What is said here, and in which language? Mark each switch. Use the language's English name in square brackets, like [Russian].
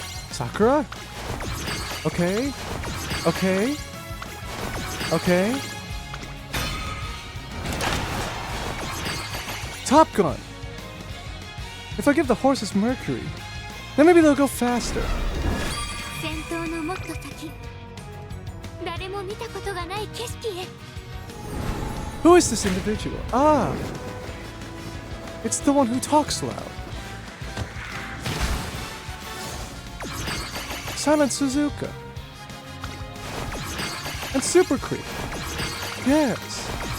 [English] Sakura? Okay. Okay. Okay. Top Gun! If I give the horses Mercury, then maybe they'll go faster. [Japanese] 先頭のもっと先誰も見たことがない景色へ [English] Who is this individual? Ah! It's the one who talks loud. Silent Suzuka. And Super Creep. Yes.